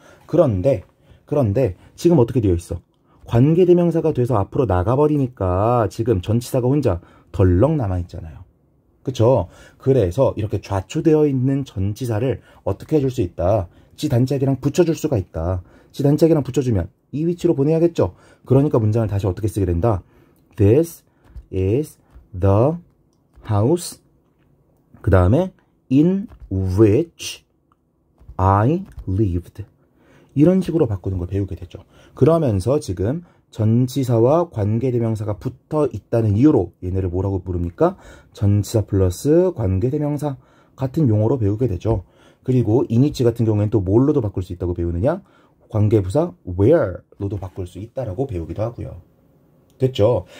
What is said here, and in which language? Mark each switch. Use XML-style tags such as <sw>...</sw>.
<ko>그런데 지금 어떻게 되어 있어? 관계대명사가 돼서 앞으로 나가버리니까 지금 전치사가 혼자 덜렁 남아있잖아요. 그쵸? 그래서 이렇게 좌초되어 있는 전치사를 어떻게 해줄 수 있다? 지 단짝이랑 붙여줄 수가 있다. 지 단짝이랑 붙여주면 이 위치로 보내야겠죠? 그러니까 문장을 다시 어떻게 쓰게 된다?</ko> <en>This is the house.</en> <ko>그 다음에</ko> <en>in which I lived.</en> <ko>이런 식으로 바꾸는 걸 배우게 되죠. 그러면서 지금 전치사와 관계대명사가 붙어 있다는 이유로 얘네를 뭐라고 부릅니까? 전치사 플러스 관계대명사 같은 용어로 배우게 되죠. 그리고 inwhich 같은 경우에는 또 뭘로도 바꿀 수 있다고 배우느냐? 관계부사 where로도 바꿀 수 있다라고 배우기도 하고요. 됐죠?</ko>